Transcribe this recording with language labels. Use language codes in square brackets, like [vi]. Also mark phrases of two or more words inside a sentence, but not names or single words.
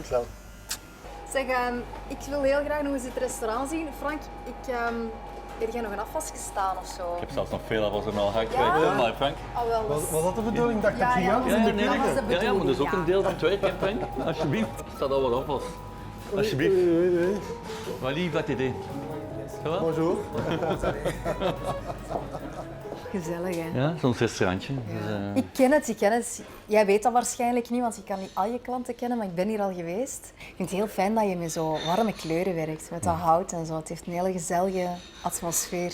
[nl] Zeg, ik wil heel graag nog eens het restaurant zien. Frank, heb jij nog een afwas gestaan of zo? Ik heb zelfs nog veel afwas in mijn hart Ja? kwijt. Maar Frank. Oh, wel. Was dat de bedoeling? Dacht Ja, dat je ja, jou ja, in de nee, keuken? dat was de Ja, maar dat is ook bedoeling, een deel van het werk, hè, Frank. Alsjeblieft. Er staat al wat afwas. Alsjeblieft. Maar lief dat idee. [fr] Ça va? Bonjour. [nl] Gezellig, hè? Ja, zo'n restaurantje. Dus, Ik ken het. Jij weet dat waarschijnlijk niet, want je kan niet al je klanten kennen, maar ik ben hier al geweest. Ik vind het heel fijn dat je met zo warme kleuren werkt, met dat hout en zo. Het heeft een hele gezellige atmosfeer.